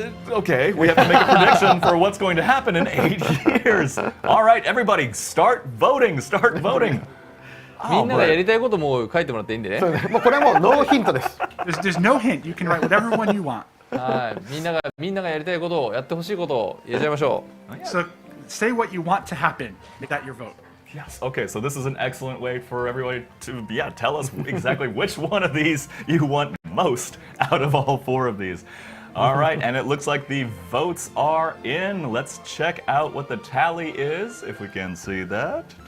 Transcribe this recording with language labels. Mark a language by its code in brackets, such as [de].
[en] Okay, we have to make a prediction for what's going to happen in 8 years. All right, everybody, start voting. [ja] みんながやりたいことも書いてもらっていいんでね。もうこれはもうノーヒントです。 [en] There's no hint. You can write whatever one you want. [ja] はい、みんながやりたいことをやってほしいことを入れちゃいましょう。 [en] So say what you want to happen. Make that your vote. Yes. Okay, so this is an excellent way for everybody to tell us exactly which one of these you want most out of all 4 of these. All right, and it looks like the votes are in. Let's check out what the tally is, if we can see that.